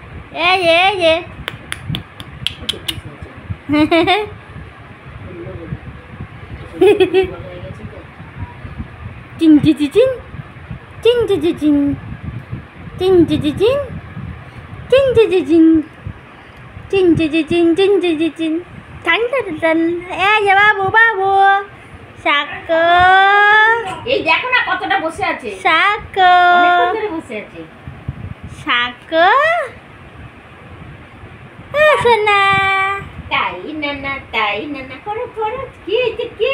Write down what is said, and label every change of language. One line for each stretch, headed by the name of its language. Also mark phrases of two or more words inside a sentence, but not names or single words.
Bangla: এই যে চিন চিন চিন চিন চিন চিন চিন চিন চিন চিন চিন চিন চিন চিন চিন চিন চিন টান টান টান। এই যে বাবু বাবু সাকো, এই দেখো না কতটা বসে আছে, সাকো অনেকক্ষণ ধরে বসে আছে। সাকো সোনা। তাই না করো করো। কি হয়েছে কে?